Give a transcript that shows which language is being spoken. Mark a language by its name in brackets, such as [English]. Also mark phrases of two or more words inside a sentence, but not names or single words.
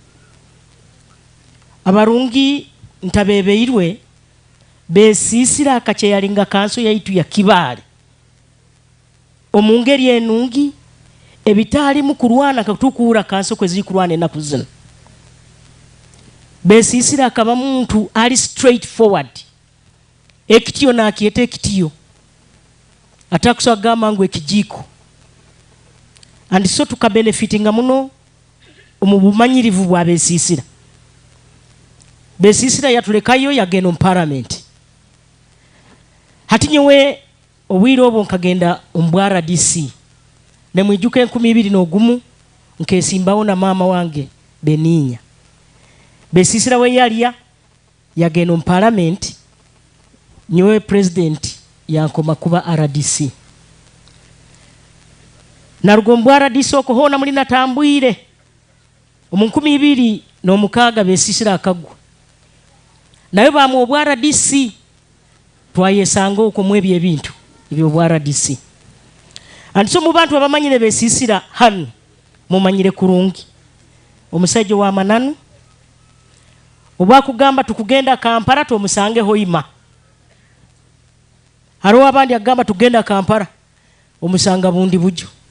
[Nyoro] Abarungi ntabebeirwe Besisira akacheyalinga kanso yaitu ya Kibaale omungeri enungi ebitali mukurwana katukura kanso kwezi kurwana na kuzina. Besisira akaba muntu ali [English] straight forward [Nyoro] ekitiyo na akiyete ekitiyo atakuswa ngwe kijiko. [English] And so [Nyoro] tukabenefitinga muno omubumanyirivu bwa Besisira. Besisira yatulekayo yagenda mu parliament. Hati nyewe obwire obwo nkagenda ombwara DC. Ne mwijuke 2021 nkesimbawo na mama wange Beninya. Besisira we yaliya yagenda mu parliament nyowe president yankoma kuba RDC. Narugombo RDC okohona muri natambwire. Omunkumi 2006 Besisira akagwa. Naye bamu obwa RDC twayesanga okwo mwebye ebintu ebyo obwa RDC. Anso mu bantu abamanyire Besisira hano mumanyire kurungi. Omusajja wa mananu obwa kugamba tukugenda Kampala tumusange Hoima. Haro abandi agamba tugenda Kampala omusanga bundi bujo.